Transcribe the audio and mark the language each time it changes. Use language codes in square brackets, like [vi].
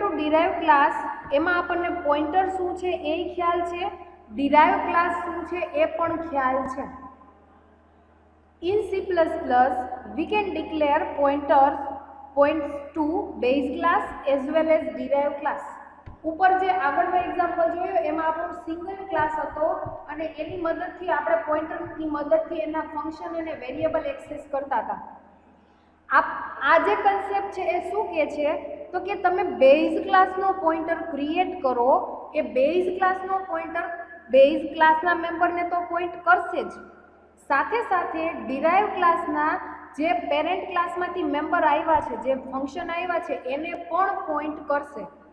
[gu] Derive class એમાં આપણને pointer શું છે એ ખ્યાલ છે, ડિરાઇવ ક્લાસ શું છે એ પણ ખ્યાલ છે. [en] In C++ we can declare points to base class as well as derived class. [gu] ઉપર જે આગળનો એક્ઝામ્પલ જોયો એમાં આપણો સિંગલ ક્લાસ હતો અને એની મદદથી આપણે પોઇન્ટરની મદદથી એના ફંક્શન અને વેરિયેબલ એક્સેસ કરતા હતા. આ જે કન્સેપ્ટ છે એ શું કહે છે તો કે તમે બેઝ ક્લાસનો પોઇન્ટર ક્રિએટ કરો, એ બેઝ ક્લાસનો પોઇન્ટર બેઝ ક્લાસના મેમ્બરને તો પોઇન્ટ કરશે જ, સાથે સાથે ડિરાઇવ ક્લાસના જે પેરેન્ટ ક્લાસમાંથી મેમ્બર આવ્યા છે, જે ફંક્શન આવ્યા છે એને પણ પોઇન્ટ કરશે.